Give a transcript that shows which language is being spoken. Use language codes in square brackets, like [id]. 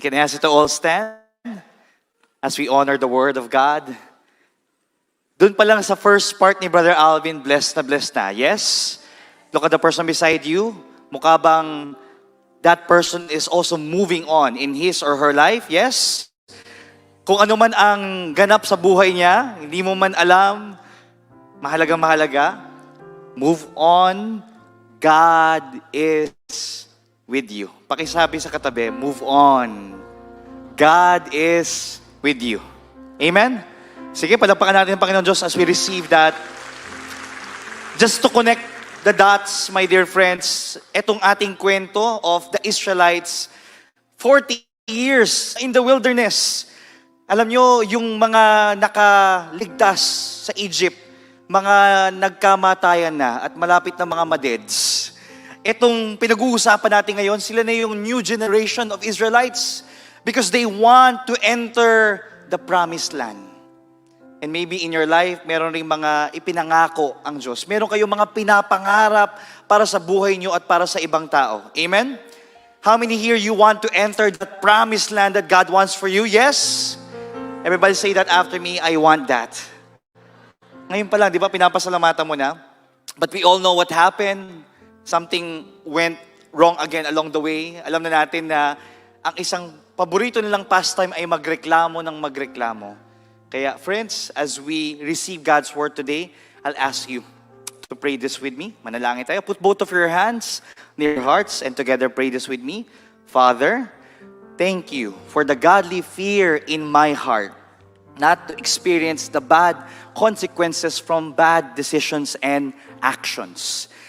[en] Can I ask you to all stand as we honor the Word of God? [tl] Doon pa lang sa first part ni Brother Alvin, blessed na. Yes? [en] Look at the person beside you. [tl] Mukha bang [en] that person is also moving on in his or her life? Yes? [tl] Kung ano man ang ganap sa buhay niya, hindi mo man alam, mahalaga, move on. [en] God is with you. [tl] Pakisabi sa katabi, [en] move on. God is with you. Amen? [tl] Sige, palakpakan natin ang Panginoon Diyos [en] as we receive that. Just to connect the dots, my dear friends, [tl] etong ating kwento [en] of the Israelites, 40 years in the wilderness. [tl] Alam nyo, yung mga nakaligtas sa Egypt, mga nagkamatayan na at malapit na mga madeds. Etong pinag-uusapan natin ngayon, sila na yung [en] new generation of Israelites because they want to enter the promised land. And maybe in your life, [tl] meron ring mga ipinangako ang Diyos. Meron kayong mga pinapangarap para sa buhay nyo at para sa ibang tao. Amen? [en] How many here you want to enter the promised land that God wants for you? Yes? Everybody say that after me, I want that. [tl] Ngayon pa lang, di ba, pinapasalamatan mo na? [en] But we all know what happened. Something went wrong again along the way. [tl] Alam na natin na ang isang paborito nilang pastime ay magreklamo ng magreklamo. [en] Kaya friends, as we receive God's word today, I'll ask you to pray this with me. [tl] Manalangin tayo. [en] Put both of your hands near your hearts and together pray this with me. Father, thank you for the godly fear in my heart, not to experience the bad consequences from bad decisions and actions.